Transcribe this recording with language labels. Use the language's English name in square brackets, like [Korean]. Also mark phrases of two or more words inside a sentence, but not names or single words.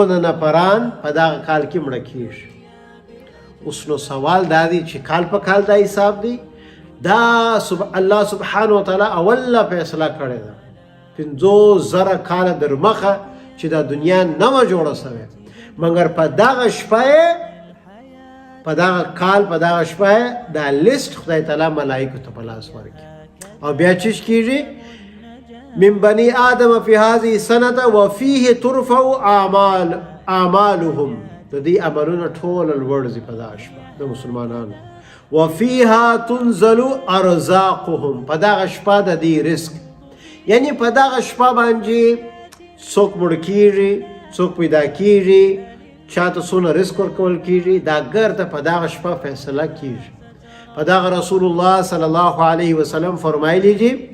[Pashto] نفران په دغه کال کې مړه کیږي اوس نو سوال دا دی چې کال په کال دا حساب دی دا الله [Arabic] سبحانه وتعالی [Pashto] اول فیصله کړې ده 50,000 کاله در مخه چې دا دنیا نه و جوړه شوې مګر په دغه شپه په دغه کال په دغه شپه دا لیست خدای تعالی ملائکه ته په لاس ورکړي او بیا چې کیږي [Arabic] من بني آدم في هذه السنه وفيه ترفع [Pashto] اعمالهم د دې عملونه ټول لوړ په دغه شپه د مسلمانانو [Arabic] وفيها تنزل ارزاقهم [Pashto] په دغه شپه د دې رزق یعنی په دغه شپه باندې څوک مړ کیږي څوک پیدا کیږي چاته څونه رزق ورکول کیږي دا ګرته په دغه شپه فیصله کیږي په دغه رسول الله [Arabic] صلی الله علیه وسلم [Pashto] فرمایلی دي